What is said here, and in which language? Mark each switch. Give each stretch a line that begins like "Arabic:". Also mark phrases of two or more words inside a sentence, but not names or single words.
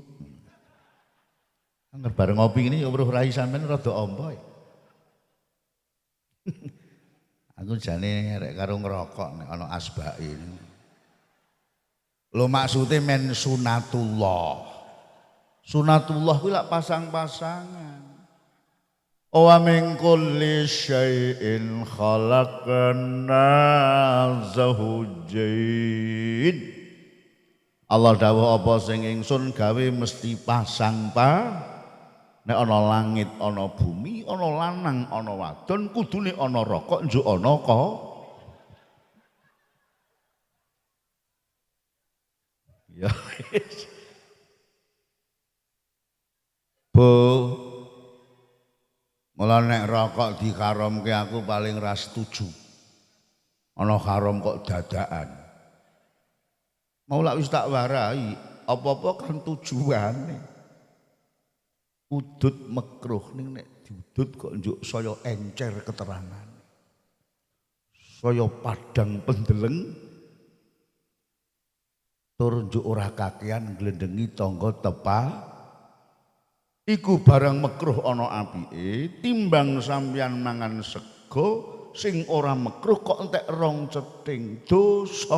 Javanese: Angger bareng ngopi ngene ya weruh rai sampean rada ompo ya. Aku jane rek karo ngerokok nek ana asbake. Lho maksude men sunatullah. Sunatullah kuwi lak pasang-pasangan.
Arabic: ومن كل شيء خلقنا زوجين.
Javanese: Allah dawuh apa sing ingsun gawe mesti pasang nek ana langit ana bumi ana lanang ana wadon kudune ana rokok njuk ana ya Bu mula nek rokok dikaramke aku paling ra setuju. Ana haram kok dadakan. Mau lak wis tak warai, apa-apa kan tujuane. Udut makruh ning nek diudut kok njuk saya encer keterangan. Saya padang pendeleng tur njuk ora kakean nglendengi tangga tepa. Iku barang makruh ana apike timbang sampeyan mangan sego sing ora makruh kok entek rong ceting dosa.